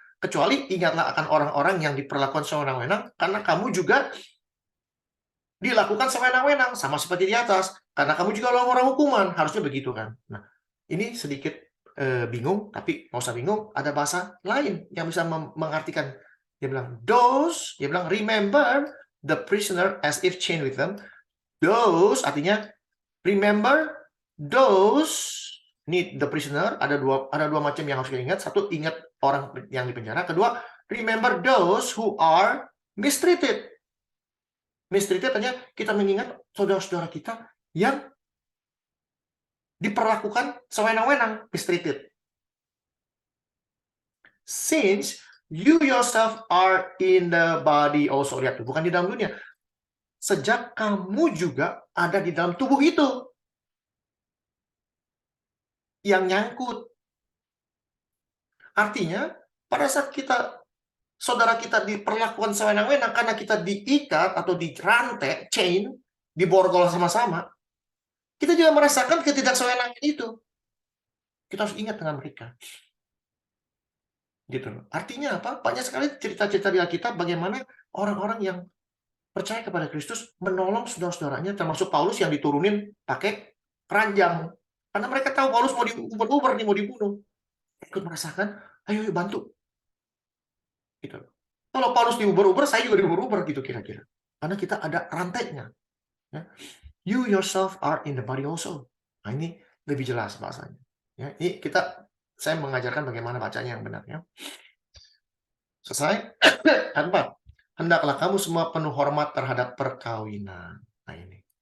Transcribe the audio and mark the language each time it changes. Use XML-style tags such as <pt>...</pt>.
<id>Kecuali ingatlah akan orang-orang yang diperlakukan sewenang-wenang karena kamu juga dilakukan sewenang-wenang, sama seperti di atas. Karena kamu juga orang hukuman. Harusnya begitu kan. Nah, ini sedikit bingung, tapi nggak usah bingung. Ada bahasa lain yang bisa mengartikan. Dia bilang,</id> <en>those, dia bilang, remember the prisoner as if chained with them.</en> <id>Those, artinya,</id> <en>remember those,</en> <id>ini the prisoner, ada dua macam yang harus kita ingat. Satu, ingat orang yang di penjara. Kedua,</id> <en>remember those who are mistreated.</en> <id>Mistreated artinya kita mengingat saudara-saudara kita yang diperlakukan sewenang-wenang, mistreated.</id> <en>Since you yourself are in the body also.</en> <id>Lihat, bukan di dalam dunia. Sejak kamu juga ada di dalam tubuh itu. Yang nyangkut. Artinya, pada saat saudara kita diperlakukan sewenang-wenang karena kita diikat atau dirantai, chain, diborgol sama-sama, kita juga merasakan ketidaksewenangan itu. Kita harus ingat dengan mereka. Gitu. Artinya apa? Banyak sekali cerita-cerita di Alkitab bagaimana orang-orang yang percaya kepada Kristus menolong saudara-saudaranya, termasuk Paulus yang diturunin pakai keranjang. Karena mereka tahu Paulus mau diuber-uber, mau dibunuh. Ikut merasakan, ayo bantu. Gitu. Kalau Paulus diuber-uber, saya juga diuber-uber gitu kira-kira. Karena kita ada rantainya. Ya.</id> <en>You yourself are in the body also.</en> <id>Nah, ini lebih jelas bahasanya. Ya, ini saya mengajarkan bagaimana bacanya yang benar. Ya. Selesai? Tanpa. Hendaklah kamu semua penuh hormat terhadap perkawinan. Nah ini.</id>